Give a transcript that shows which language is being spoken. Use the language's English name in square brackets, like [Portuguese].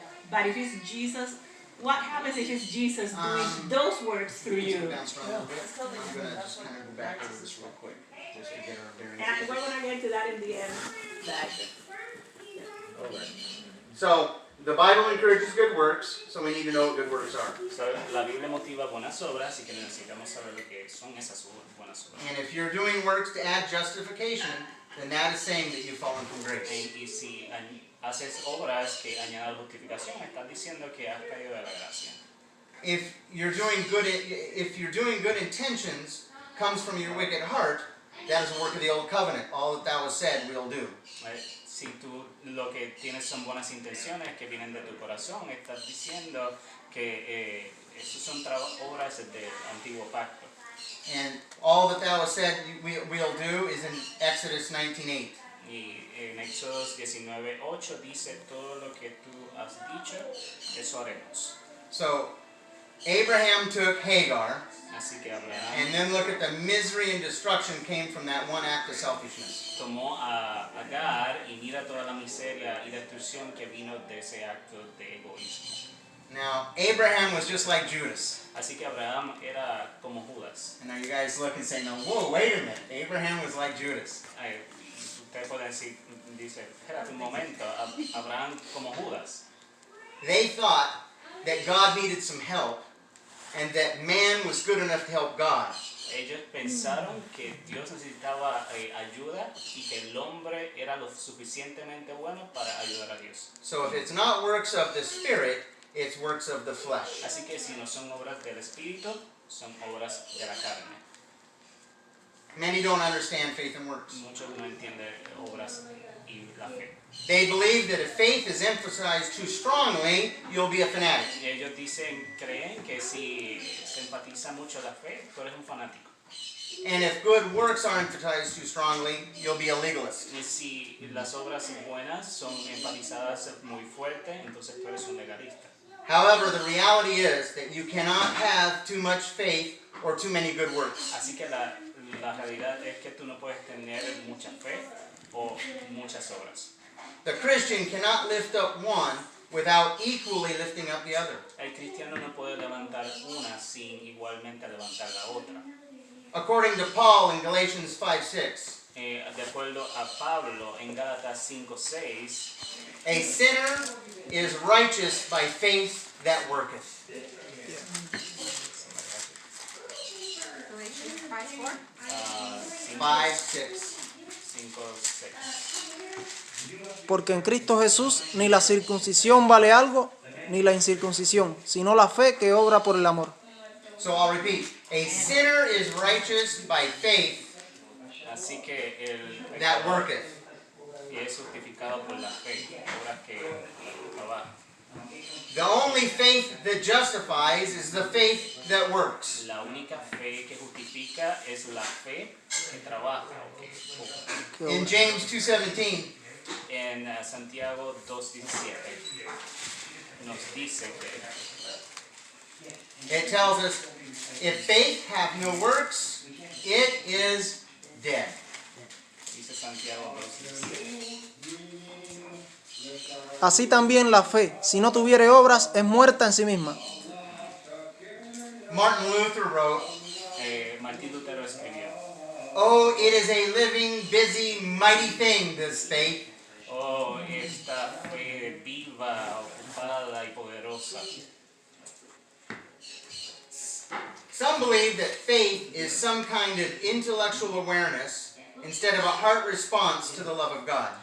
[English] But if it's Jesus, what happens if it's Jesus doing those works through you? I'm going to just kind of go back over this real quick, just to get our bearings. And we're going to get to that in the end. So, the Bible encourages good works, so we need to know what good works are. [Spanish] So, la Biblia motiva buenas obras y que necesitamos saber lo que son esas buenas obras. [English] And if you're doing works to add justification, then that is saying that you've fallen from grace. [Spanish] Y si haces obras que añadan justificación, estás diciendo que has caído de la gracia. [English] If you're doing good intentions comes from your wicked heart, that is a work of the old covenant. All that thou hast said we'll do. [Spanish] Si tú lo que tienes son buenas intenciones que vienen de tu corazón, estás diciendo que esas son obras del antiguo pacto. [English] And all that thou hast said we'll do is in Exodus 19:8. [Spanish] Y en Éxodo 19:8 dice todo lo que tú has dicho, eso haremos. [English] So Abraham took Hagar, [Spanish] Así que Abraham [English] and then look at the misery and destruction came from that one act of selfishness. [Spanish] tomó a Agar y mira toda la miseria y destrucción que vino de ese acto de egoísmo. [English] Now, Abraham was just like Judas. [Spanish] Así que Abraham era como Judas. [English] And now you guys look and say, no, whoa, wait a minute. Abraham was like Judas. [Spanish] Ustedes pueden decir, dice, espérate un momento, Abraham como Judas. [English] They thought that God needed some help and that man was good enough to help God. [Spanish] Ellos pensaron que Dios necesitaba ayuda y que el hombre era lo suficientemente bueno para ayudar a Dios. [English] So if it's not works of the Spirit, it's works of the flesh. [Spanish] Así que si no son obras del Espíritu, son obras de la carne. [English] Many don't understand faith and works. [Spanish] Muchos no entienden obras y la fe. [English] They believe that if faith is emphasized too strongly, you'll be a fanatic. [Spanish] Y ellos creen que si se enfatiza mucho la fe, tú eres un fanático. [English] And if good works are emphasized too strongly, you'll be a legalist. [Spanish] Y si las obras buenas son enfatizadas muy fuerte, entonces tú eres un legalista. [English] However, the reality is that you cannot have too much faith or too many good works. [Spanish] Así que la realidad es que tú no puedes tener mucha fe o muchas obras. [English] The Christian cannot lift up one without equally lifting up the other. [Spanish] El cristiano no puede levantar una sin igualmente levantar la otra. [English] According to Paul in Galatians 5:6, [Spanish] De acuerdo a Pablo en Gálatas 5:6, [English] a sinner is righteous by faith that worketh. Galatians 5:4. 5:6. 5:6. [Spanish] Porque en Cristo Jesús ni la circuncisión vale algo, ni la incircuncisión, sino la fe que obra por el amor. [English] So I'll repeat. A sinner is righteous by faith [Spanish] Así que el [English] that [Spanish] pecador [English] worketh. [Spanish] es justificado por la fe, obras que trabajan. [English] The only faith that justifies is the faith that works. [Spanish] La única fe que justifica es la fe que trabaja o que busca. [English] In James 2:17, [Spanish] En Santiago 2:17 nos dice que [English] it tells us, if faith hath no works, it is dead. [Spanish] dice Santiago 2:17. Así también la fe, si no tuviere obras, es muerta en sí misma. [English] Martin Luther wrote, [Spanish] Martín Lutero escribió: [English] "Oh, it is a living, busy, mighty thing, this faith. [Spanish] oh, esta fe viva, ocupada y poderosa. [English] Some believe that faith is some kind of intellectual awareness instead of a heart response to the love of God.